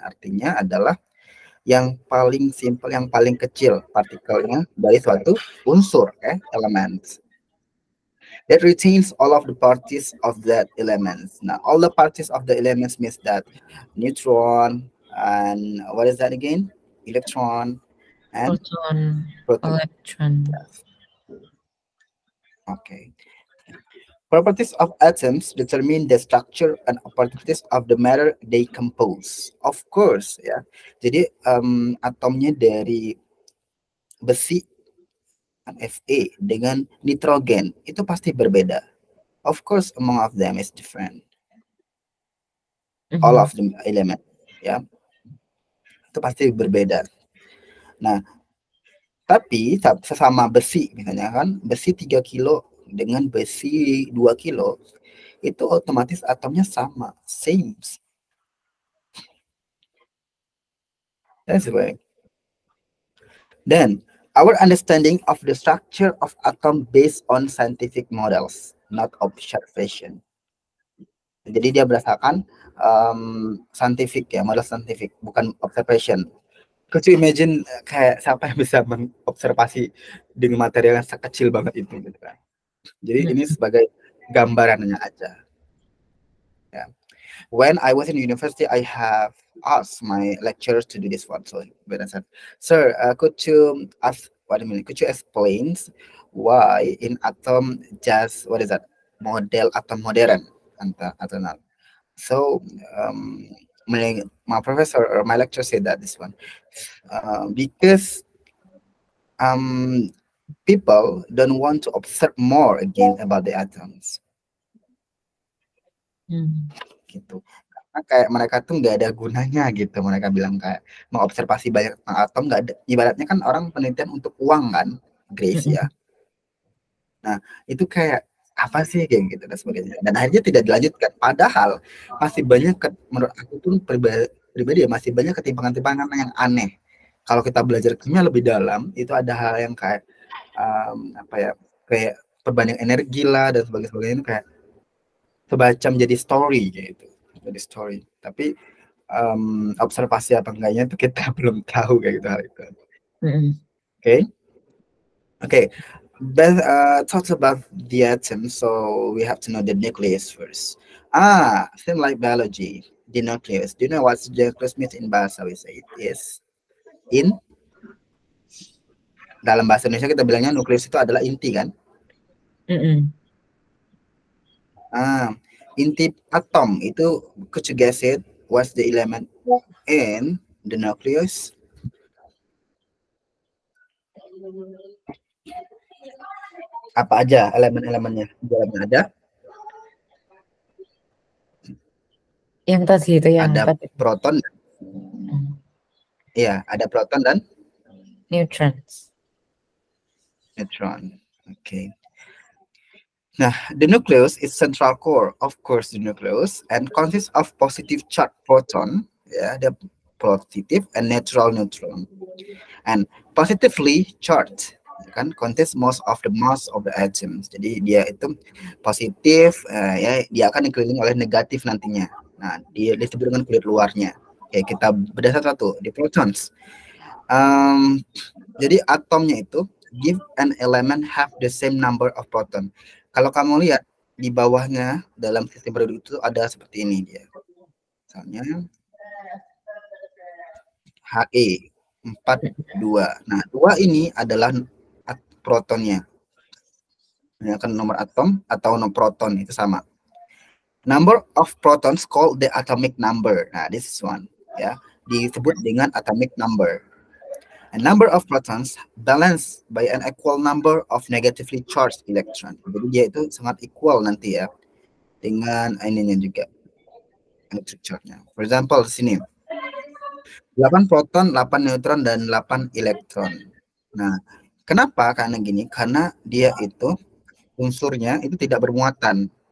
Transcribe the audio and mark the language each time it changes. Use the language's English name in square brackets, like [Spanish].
[Indonesian] Artinya adalah yang paling simple, yang paling kecil partikelnya dari suatu unsur, elements. [English] That retains all of the parties of that elements. Now, all the parties of the elements means that neutron and what is that again? Electron and Proton, proton. [Indonesian] elektron. [English] Yes. Okay. Properties of atoms determine the structure and properties of the matter they compose. Of course, ya. [Indonesian] Jadi atomnya dari besi Fe dengan nitrogen itu pasti berbeda. [English] Of course, among of them is different. All Mhm. of the element, [Indonesian] ya, itu pasti berbeda. Nah, tapi sesama besi, misalnya kan, besi 3 kilo dengan besi 2 kilo, itu otomatis atomnya sama, same. [English] That's right. Then, our understanding of the structure of atom based on scientific models, not observation. [Indonesian] Jadi dia berdasarkan scientific ya, model scientific, bukan observation. [English] Could you imagine [Indonesian] kayak siapa yang bisa mengobservasi dengan material yang sekecil banget itu gitu kan. Jadi ini sebagai gambarannya aja. Ya. [English] When I was in university, I have asked my lecturers to do this one. So when I said, "Sir, could you ask? What I mean? Could you explain why in atom just what is that [Indonesian] model atom modern atau [English] not?" So my professor or my lecturer said that this one because people don't want to observe more again about the atoms. [Indonesian] Gitu. Karena kayak mereka tuh nggak ada gunanya gitu. Mereka bilang kayak mengobservasi banyak tentang atom nggak ada. Ibaratnya kan orang penelitian untuk uang kan, Grace ya. Nah, itu kayak apa sih kayak gitu dan sebagainya. Dan akhirnya tidak dilanjutkan. Padahal masih banyak menurut aku tuh pribadi ya masih banyak ketimpangan-ketimpangan yang aneh. Kalau kita belajar kimia lebih dalam, itu ada hal yang kayak apa ya, kayak perbandingan energi lah dan sebagainya itu kayak semacam jadi story gitu. Jadi story. Tapi observasi apa enggaknya itu kita belum tahu kayak gitu hal itu. [English] Okay. Okay. But talks about the atom, so we have to know the nucleus first. Same like biology, the nucleus. Do you know what the nucleus means in bahasa? We say it is in. [Indonesian] Dalam bahasa Indonesia kita bilangnya nukleus itu adalah inti kan? Inti atom itu, [English] could you guess it? What's the element in the nucleus? [Indonesian] Apa aja elemen-elemennya? Dalamnya ada? Yang tadi itu yang ada tadi. Proton. Iya, ada proton dan [English] Neutrons. Neutron. Okay. Nah, the nucleus is central core, of course, the nucleus, and consists of positive charged proton, the positive and neutral neutron, and positively charged kan contains most of the mass of the atoms. [Indonesian] Jadi dia itu positif, ya dia akan dikelilingi oleh negatif nantinya. Nah, dia disebut dengan kulit luarnya. Oke, kita bedah satu-satu di protons. Jadi atomnya itu [English] give an element have the same number of proton. [Indonesian] Kalau kamu lihat di bawahnya dalam sistem periodik itu ada seperti ini dia. Misalnya He 42. Nah, 2 ini adalah protonnya. Ini akan nomor atom atau nomor proton itu sama. [English] Number of protons called the atomic number. Nah, this is one, ya. [Indonesian] Disebut dengan atomic number. [English] A number of protons balanced by an equal number of negatively charged electron. [Indonesian] Jadi dia itu sangat equal nanti ya dengan ininya juga electric charge-nya. [English] For example [Indonesian] di sini 8 proton, 8 neutron dan 8 elektron. Nah, kenapa? Karena gini, karena dia itu unsurnya itu tidak bermuatan.